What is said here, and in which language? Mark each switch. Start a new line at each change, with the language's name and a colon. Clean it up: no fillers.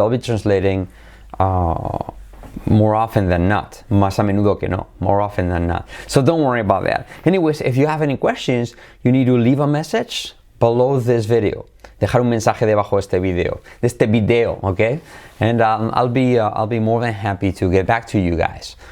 English: I'll be translating more often than not.
Spanish: Más a menudo que no.
English: More often than not. So don't worry about that. Anyways, if you have any questions, you need to leave a message below this video.
Spanish: Dejar un mensaje debajo de este video, okay?
English: And I'll be more than happy to get back to you guys.